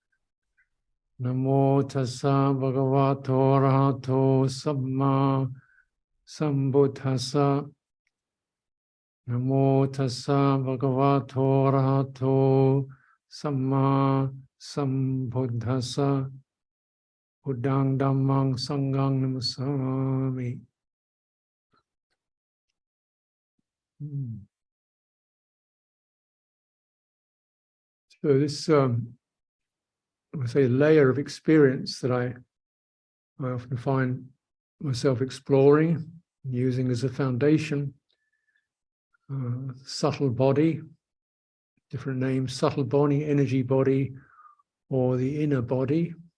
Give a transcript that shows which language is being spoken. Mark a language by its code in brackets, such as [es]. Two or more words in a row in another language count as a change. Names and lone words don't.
[pi] Namo tassa bhagavato arahato samma sambuddhassa. Namo tassa bhagavato arahato samma sambuddhassa. Buddhang dhammang sanghang namasami. [en] So this, I say, layer of experience that I often find myself exploring, using as a foundation, subtle body, different names, subtle body, energy body, or the inner body.